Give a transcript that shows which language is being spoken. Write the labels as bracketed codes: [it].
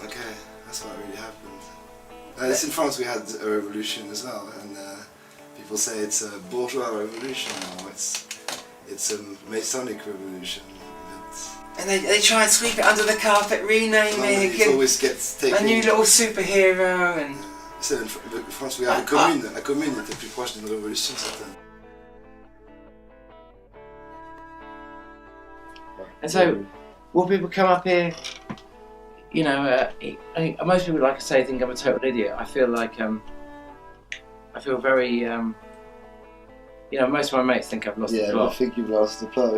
[en] Okay, that's what really happened. In France we had a revolution as well, and people say it's a bourgeois revolution now. It's a Masonic revolution. And they try and sweep it under the carpet, rename it, it always gets taken. A new little superhero and. In France we have a commune. [fr] La commune était plus proche d'une révolution certaine. [en] And so, will people come up here? You know, most people, like I say, think I'm a total idiot. I feel like I feel very. You know, most of my mates think I've lost the plot. I think you've lost the plot.